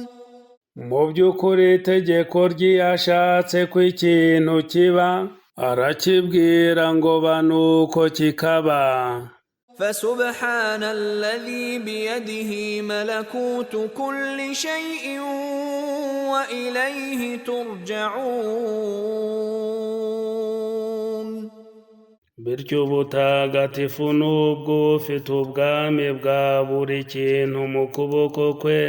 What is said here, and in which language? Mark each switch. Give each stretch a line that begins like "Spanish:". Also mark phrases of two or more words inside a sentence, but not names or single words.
Kinyarwanda: mu by'ukuri itegeko ry'iyashatse ko ikintu kiba arakibwira ngo ba nuko kikaba.
Arabic: فسبحان الذي بيده ملكوت كل شيء وإليه ترجعون.
Kinyarwanda: bityo ubutagatifu n'ubwo ufite ubwami bwa buri kintu mu kuboko kwe